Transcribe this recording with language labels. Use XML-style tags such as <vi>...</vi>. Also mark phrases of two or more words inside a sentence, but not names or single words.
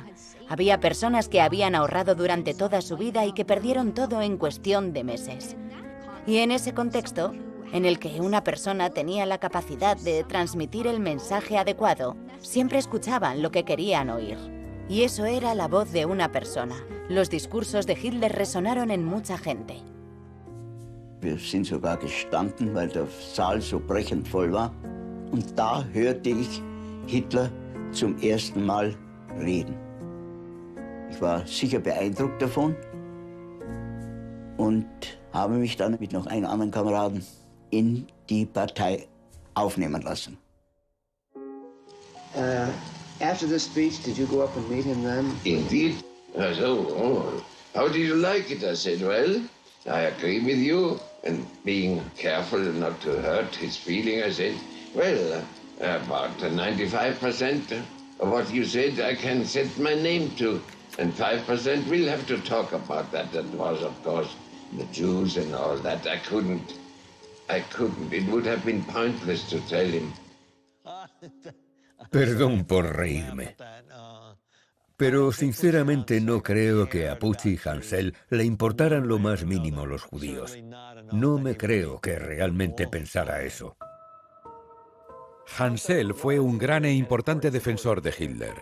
<es>Había personas que habían ahorrado durante toda su vida y que perdieron todo en cuestión de meses. Y en ese contexto, en el que una persona tenía la capacidad de transmitir el mensaje adecuado, siempre escuchaban lo que querían oír. Y eso era la voz de una persona. Los discursos de Hitler resonaron en mucha gente.</es> <de>Wir sind sogar gestanden, weil der Saal so brechend voll war. Und da hörte ich Hitler zum ersten Mal reden. Ich war sicher beeindruckt davon und habe mich dann mit noch einem anderen Kameraden in die Partei aufnehmen lassen.</de> <en>After the speech, did you go up and meet him then? Indeed. I said, oh, how do you like it? I said, well, I agree with you. And being careful not to hurt his feeling, I said, well, about 95% of what you said I can set my name to. And 5% we'll have to talk about that. That was, of course, the Jews and all that. I couldn't. It would have been pointless to tell him.</en> <es>Perdón por reírme. Pero sinceramente no creo que a Pucci y Hansel le importaran lo más mínimo los judíos. No me creo que realmente pensara eso. Hansel fue un gran e importante defensor de Hitler.</es>